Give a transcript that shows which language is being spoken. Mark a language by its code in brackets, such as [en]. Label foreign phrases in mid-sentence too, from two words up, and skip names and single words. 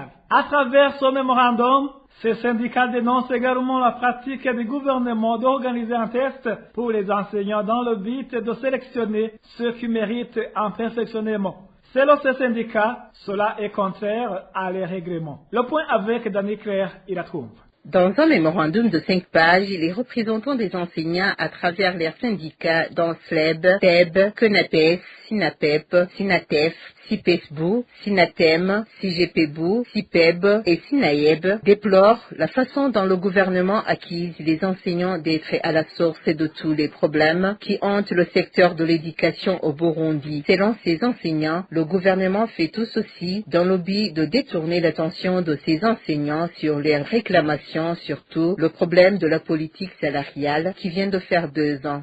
[fr] À travers ce mémorandum, ces syndicats dénoncent également la pratique du gouvernement d'organiser un test pour les enseignants dans le but de sélectionner ceux qui méritent un perfectionnement. Selon ces syndicats, cela est contraire à les règlements. Le point avec Dani Claire, il la trouve. Dans un mémorandum de 5 pages, les représentants des enseignants à travers leurs syndicats dont SLEB, TEB, CONAPES, SINAPEP, SINATEF, CIPESBU, SINATEM, CIGPBU, CIPEB et SINAEB déplorent la façon dont le gouvernement accuse les enseignants d'être à la source de tous les problèmes qui hantent le secteur de l'éducation au Burundi. Selon ces enseignants, le gouvernement fait tout ceci dans le but de détourner l'attention de ces enseignants sur leurs réclamations, surtout le problème de la politique salariale qui vient de faire 2 ans.